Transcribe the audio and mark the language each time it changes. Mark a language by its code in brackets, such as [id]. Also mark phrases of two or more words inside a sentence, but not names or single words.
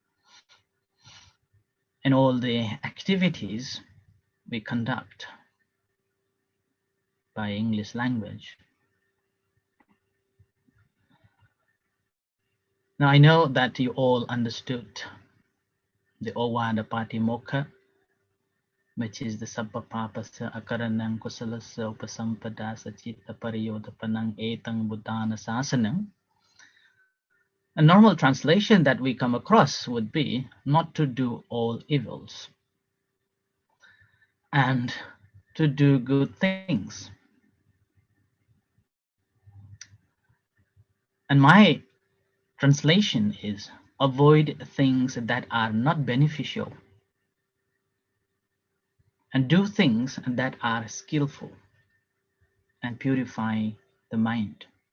[en] And all the activities we conduct by English language. Now I know that you all understood the Ovada Patimokkha, which is the [pi] Sabbapapasa Akaranang Kusalasa Upasampada Sachitta Pariyodapanang Etang Buddhana Sasanam. [en] A normal translation that we come across would be not to do all evils and to do good things. And my translation is avoid things that are not beneficial and do things that are skillful and purify the mind.